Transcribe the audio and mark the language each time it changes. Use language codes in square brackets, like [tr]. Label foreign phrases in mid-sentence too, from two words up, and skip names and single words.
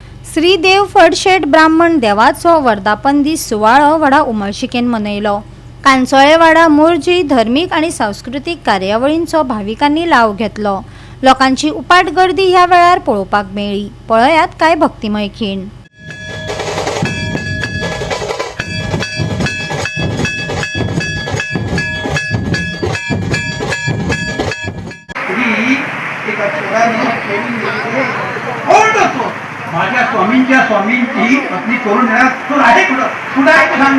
[kok] श्री देव फडशेट ब्राह्मण देवाचो वर्धापन दीस सुवाळो व्हडा उमळशिकेन मनयलो। कांसोळे वाडा मोरजी धर्मीक आणि सांस्कृतिक कार्यावळींचो भाविकांनी लाव घेतलो। लोकांची उपाट गर्दी ह्या वेळार पळोवपाक मेळ्ळी। पळयात काय भक्तिमय खीण। [mr] माझ्या स्वामींची पत्नी करून येणार तो आहे कुठं आहे ते सांगा।